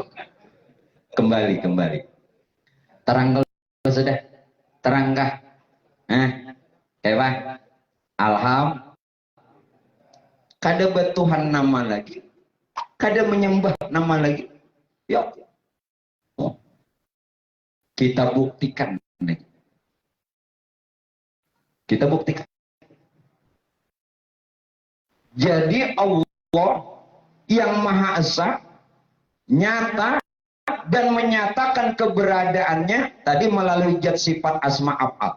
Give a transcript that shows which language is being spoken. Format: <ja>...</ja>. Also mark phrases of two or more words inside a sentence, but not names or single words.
<id>Kembali. Terang kalau sudah.</id> <bjn>Terangkah? Kayak Alham. Kada bertuhan nama lagi. Kada menyembah nama lagi.</bjn> <id>Ya. Kita buktikan. Kita buktikan. Jadi Allah yang Maha Esa nyata dan menyatakan keberadaannya tadi melalui zat sifat asma af'al.</id>